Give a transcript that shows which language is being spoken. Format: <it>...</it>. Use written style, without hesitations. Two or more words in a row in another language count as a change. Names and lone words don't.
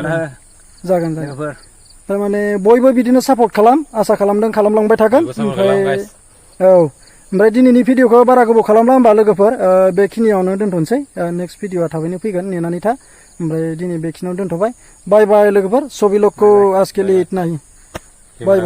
<brx>जागोन थारमाने बयबो बिदिनो सापर्ट खालाम आसा खालामदों खालामलांबाय थागोन ओमफ्राय औ ओमफ्राय दिनैनि भिडिअखौ बारा गोबाव खालामला होमबा लोगोफोर बेखिनियावनो दोनथ'नोसै नेक्स्ट भिडिअआ थाबैनो फैगोन नेनानै था ओमफ्राय दिनै बेखिनियाव दोनथ'बाय बाय बाय लोगोफोर</brx> <hi>सभी लोग को आज के लिए इतना ही बाय बाय</hi>